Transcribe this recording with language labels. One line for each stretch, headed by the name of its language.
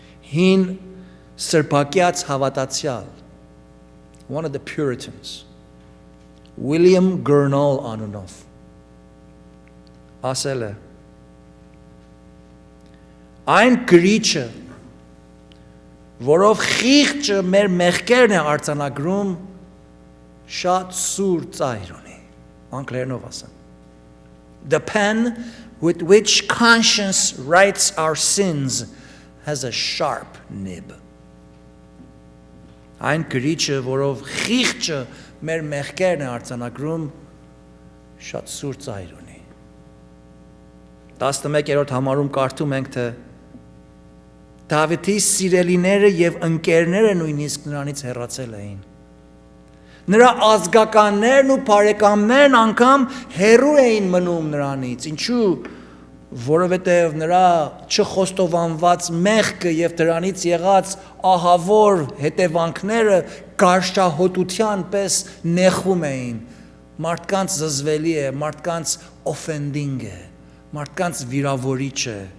Armenian: Հին սրբակյաց հավատացյալ,
English: one of the Puritans,
Armenian: William Gurnall անունով, ասել է. Այն գրիչը, որով խիղճը մեր մեղքերն է արձանագրում, շատ սուր ծայր ունի, անգլերենով ասեմ.
English: The pen with which conscience writes our sins has a sharp nib.
Armenian: Այն գրիչը, որով խիղճը մեր մեղքերն է արձանագրում, շատ սուր ծայր ունի։ 11-րդ համարում կարդում ենք, թե Դավիթի սիրելիները եւ ընկերները նույնիսկ նրանից հեռացել էին։ Նրա ազգականներն ու բարեկամներն անգամ հեռու էին մնում նրանից։ Ինչու՞, որովհետև նրա չխոստովանված մեղքը եւ դրանից եղած ահավոր հետևանքները գարշահոտության պես նեղվում էին։ Մարդկանց զզվելի է, մարդկանց offending է, մարդկանց վիրավորիչ է,